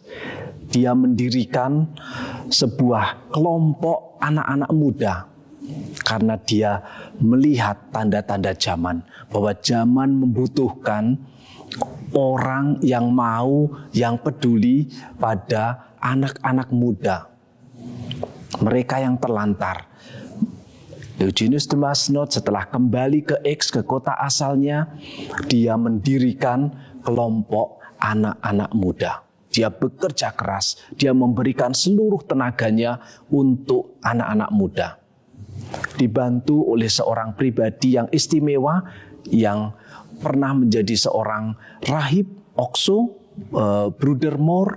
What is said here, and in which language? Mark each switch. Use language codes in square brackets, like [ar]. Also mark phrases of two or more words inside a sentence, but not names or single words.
[id] Dia mendirikan sebuah kelompok anak-anak muda karena dia melihat tanda-tanda zaman, bahwa zaman membutuhkan orang yang mau, yang peduli pada anak-anak muda, mereka yang terlantar. Eugenius de Masnod setelah kembali ke Aix, ke kota asalnya, dia mendirikan kelompok anak-anak muda. Dia bekerja keras, dia memberikan seluruh tenaganya untuk anak-anak muda. Dibantu oleh seorang pribadi yang istimewa, yang pernah menjadi seorang rahib, Okso, Bruder Moor.